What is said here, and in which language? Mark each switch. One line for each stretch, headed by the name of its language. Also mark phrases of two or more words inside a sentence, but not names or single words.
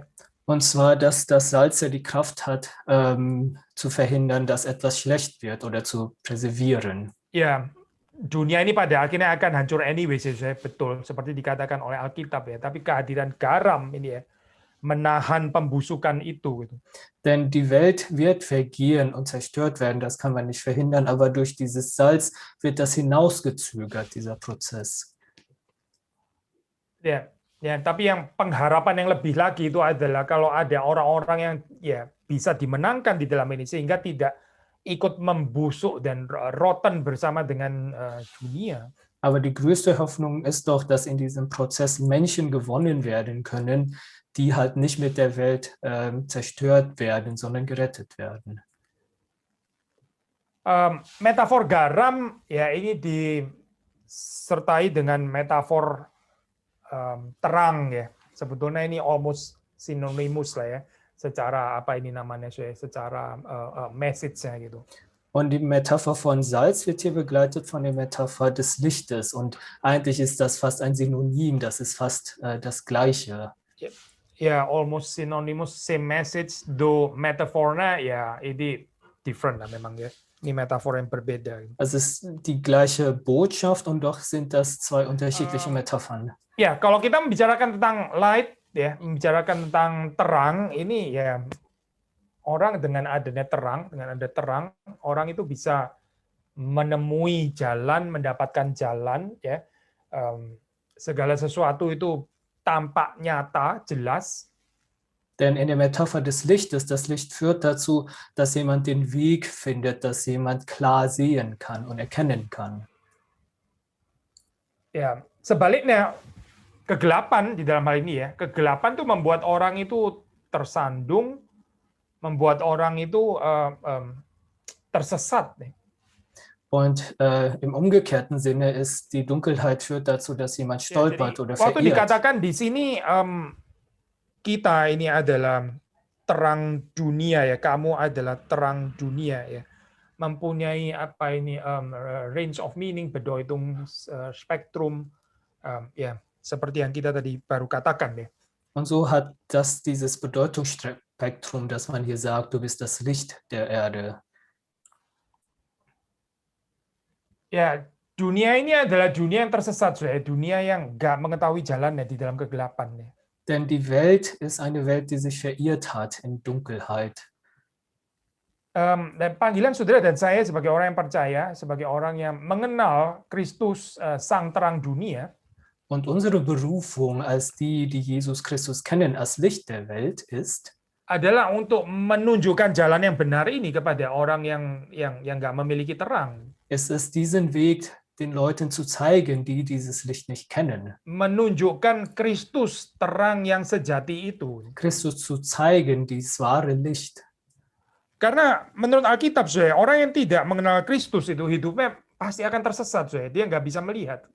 German: Und zwar, dass das Salz ja die Kraft hat, zu verhindern, dass etwas schlecht wird oder zu preservieren.
Indonesian: Ya, dunia ini pada akhirnya akan hancur anyway, saya betul seperti dikatakan oleh Alkitab ya. Tapi kehadiran garam ini ya menahan pembusukan itu. Gitu.
German: Denn die Welt wird vergehen und zerstört werden, das kann man nicht verhindern, aber durch dieses Salz wird das hinausgezögert, dieser Prozess.
Indonesian: Ya, tapi yang pengharapan yang lebih lagi itu adalah kalau ada orang-orang yang ya bisa dimenangkan di dalam ini sehingga tidak ikut membusuk dan rotten bersama dengan dunia.
German: Aber die größte Hoffnung ist doch, dass in diesem Prozess Menschen gewonnen werden können, die halt nicht mit der Welt zerstört werden, sondern gerettet werden.
Indonesian: Metafor garam ya ini disertai dengan metafor terang ya. Sebetulnya ini
English: almost synonymous
Indonesian: lah ya. Secara apa ini namanya secara message-nya gitu.
German: Und die Metapher von Salz wird hier begleitet von der Metapher des Lichtes. Und eigentlich ist das fast ein Synonym, das ist fast das Gleiche.
Indonesian: ya
English: almost synonymous, same message, though
Indonesian: metafornya ya ini different lah memang ya. Ini metafor yang berbeda.
German: Es ist die gleiche Botschaft und doch sind das zwei unterschiedliche Um, Metaphern.
Indonesian: Ya, kalau kita membicarakan tentang light, ya, membicarakan tentang terang, ini ya orang dengan adanya terang, dengan ada terang, orang itu bisa menemui jalan, mendapatkan jalan, ya. Segala sesuatu itu tampak nyata, jelas.
German: Denn in der Metapher des Lichtes, das Licht führt dazu, dass jemand den Weg findet, dass jemand klar sehen kann und erkennen kann.
Indonesian: Ya, sebaliknya kegelapan di dalam hal ini ya, kegelapan itu membuat orang itu tersandung, membuat orang itu tersesat.
German: Und im umgekehrten Sinne ist die Dunkelheit führt dazu, dass jemand
Indonesian: Ya, jadi
German: stolpert oder
Indonesian: waktu
German: verirrt.
Indonesian: dikatakan di sini kita ini adalah terang dunia ya, kamu adalah terang dunia ya, mempunyai apa ini
English: range of meaning,
German: Bedeutung, spektrum,
Indonesian: ya seperti yang kita tadi baru katakan ya.
German: Und so hat das dieses Bedeutungsspektrum, dass man hier sagt, du bist das Licht der Erde.
Indonesian: Ya, dunia ini adalah dunia yang tersesat, dunia yang nggak mengetahui jalannya di dalam kegelapan. Ya.
German: Denn die Welt ist eine Welt, die sich verirrt hat in Dunkelheit.
Indonesian: Dan panggilan saudara dan saya sebagai orang yang percaya, sebagai orang yang mengenal Kristus, sang terang dunia,
German: Und unsere Berufung als die, die Jesus Christus kennen, als Licht der Welt ist,
Indonesian: adalah untuk menunjukkan jalan yang benar ini kepada orang yang nggak memiliki terang.
German: es ist diesen Weg den Leuten zu zeigen, die dieses Licht nicht kennen.
Indonesian: Menunjukkan Kristus terang yang sejati itu.
German: Christus zu zeigen, dieses wahre Licht.
Indonesian: Karena menurut Alkitab, orang yang tidak mengenal Kristus itu hidupnya pasti akan tersesat, dia nggak bisa melihat.